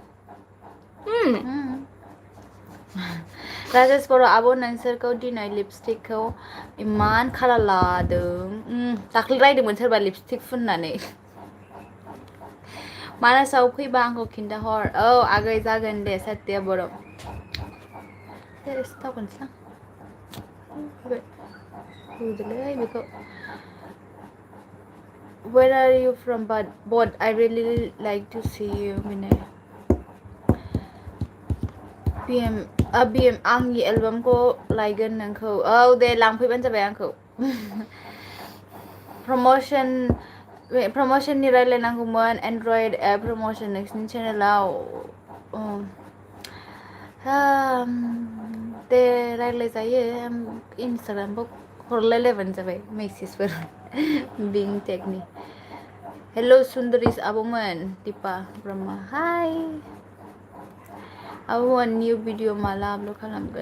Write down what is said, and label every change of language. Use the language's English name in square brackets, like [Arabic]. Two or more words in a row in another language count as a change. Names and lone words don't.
[Bodo] राजेश बर' आब' नोंसोरखौ दिनै लिपस्टिकखौ इमान कालार लादों दाख्लै रायदोंमोन सोरबा लिपस्टिक फुननानै मानासाव फैबा आंखौ खिन्थाहर औ आगै जागोन दे सात्या बर' थावगोनसो होदोलै बेखौ [English] Where are you from? But I really like to see you, Vinay. [Bodo] BM आंनि एलबामखौ लायगोन नोंखौ औ दे लांफैबानो जाबाय आंखौ प्रमोशननि रायलायनांगौमोन [English] Android app promotion [Bodo] नोंसिनि चेनेलाव दे रायलायजायो इन्सटाग्रामखौ हरलायलायबानो जाबाय मेसेजफोर बिं टेकनि हेल' सुन्दरिस आब'मोन दिपा ब्रह्म हाय आब'मोन [English] new video [Bodo] माला आपलड खालामगोन